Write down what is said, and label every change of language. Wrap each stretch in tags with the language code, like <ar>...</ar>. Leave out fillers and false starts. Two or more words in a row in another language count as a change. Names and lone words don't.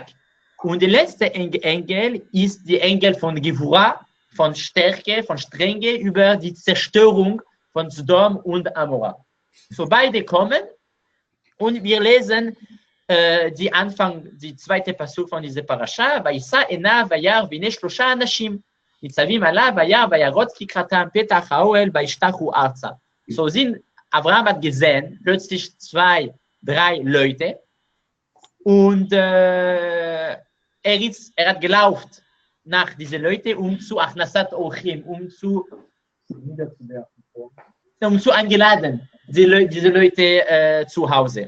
<de>Und der letzte Engel ist der Engel von Gevura, von Stärke, von Strenge über die Zerstörung von Sodom und Amora. So beide kommen und wir lesen die zweite Pasuk von dieser Parasha.</de> <he>וישא עיניו וירא והנה שלשה אנשים נצבים עליו וירא וירץ לקראתם פתח האהל וישתחו ארצה.</he> <de>So sind Abraham hat gesehen, plötzlich 2, 3 Leute und er hat gelaufen nach diesen Leuten, um zu</de> <he>הכנסת אורחים,</he> <de>um zu eingeladen, diese Leute zu Hause.</de>